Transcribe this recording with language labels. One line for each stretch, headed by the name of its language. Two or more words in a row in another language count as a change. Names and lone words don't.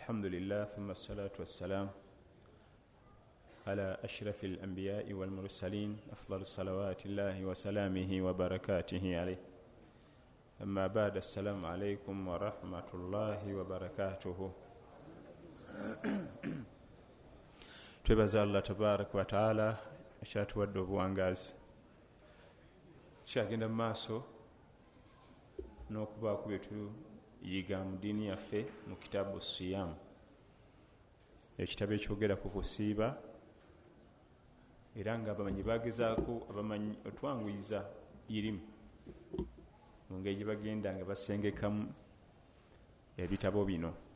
Arabic: الحمد لله ثم الصلاة والسلام على أشرف الأنبياء والمرسلين أفضل الصلوات الله وسلامه وبركاته عليه. أما بعد، السلام عليكم ورحمة الله وبركاته.
Ganda: twebaza Allah
Arabic: تبارك وتعالى
Ganda: ekyatuwadde obuwangazi, kyagenda mu maaso n'okubaako bye tuyiga mu ddiini yaffe mu kitaabu Siyam, ekitabo ekyogera ku kusiiba, era nga abamanyi bagezaako abamanyi otwanguyiza irimu mu ngeri gye bagenda nga basengekamu ebitabo bino.